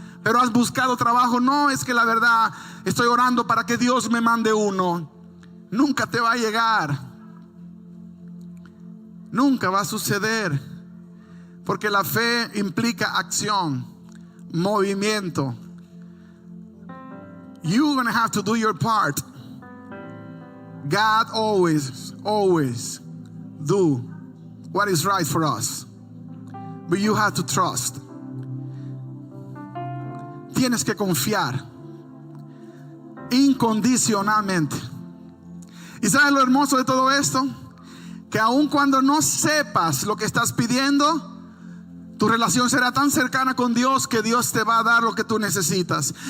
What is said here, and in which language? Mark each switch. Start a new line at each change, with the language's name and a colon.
Spanish: Pero has buscado trabajo. No, es que la verdad estoy orando para que Dios me mande uno. Nunca te va a llegar. Nunca va a suceder. Porque la fe implica acción, movimiento.
English: You're going to have to do your part. God always do what is right for us. But you have to trust.
Spanish: Tienes que confiar incondicionalmente. ¿Y sabes lo hermoso de todo esto? Que aun cuando no sepas lo que estás pidiendo, tu relación será tan cercana con Dios que Dios te va a dar lo que tú necesitas.